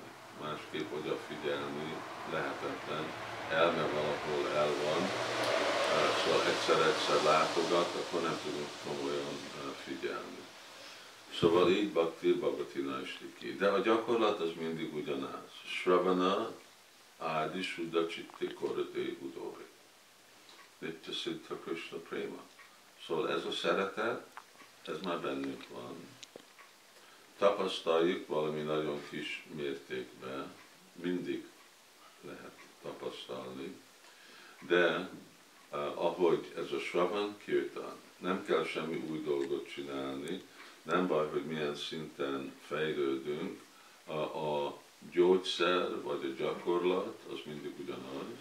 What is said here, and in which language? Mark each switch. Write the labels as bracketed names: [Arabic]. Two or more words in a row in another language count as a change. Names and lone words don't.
[Hungarian] Másképp odafigyelni lehetetlen, elme valahol el van, szóval egyszer-egyszer látogat, akkor nem tudunk komolyan figyelni. Szóval így [Sanskrit] Bhakti Bhavati Naistiki. [Hungarian] De a gyakorlat az mindig ugyanaz. [Sanskrit] Shravana Adi Shuddha Chitti Korate Udori. Nitya Siddha Krishna Prema. [Hungarian] Szóval ez a szeretet, ez már bennünk van. Tapasztaljuk valami nagyon kis mértékben, mindig lehet tapasztalni, de ahogy ez a [Sanskrit] Shravan Kirtan, [Hungarian] nem kell semmi új dolgot csinálni, nem baj, hogy milyen szinten fejlődünk, a gyógyszer vagy a gyakorlat az mindig ugyanaz.